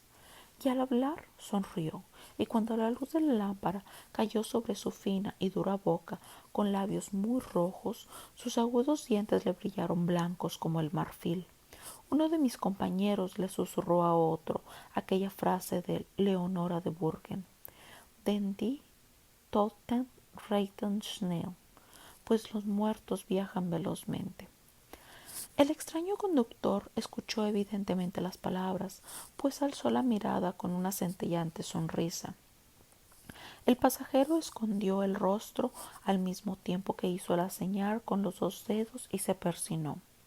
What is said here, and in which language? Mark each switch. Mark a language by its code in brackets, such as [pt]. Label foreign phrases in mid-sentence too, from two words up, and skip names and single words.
[es] Y al hablar sonrió, y cuando la luz de la lámpara cayó sobre su fina y dura boca, con labios muy rojos, sus agudos dientes le brillaron blancos como el marfil. Uno de mis compañeros le susurró a otro aquella frase de Leonora de Burgen: [de] Den die Toten reiten schnell, [es] pues los muertos viajan velozmente. El extraño conductor escuchó evidentemente las palabras, pues alzó la mirada con una centellante sonrisa. El pasajero escondió el rostro al mismo tiempo que hizo la señal con los dos dedos y se persinó.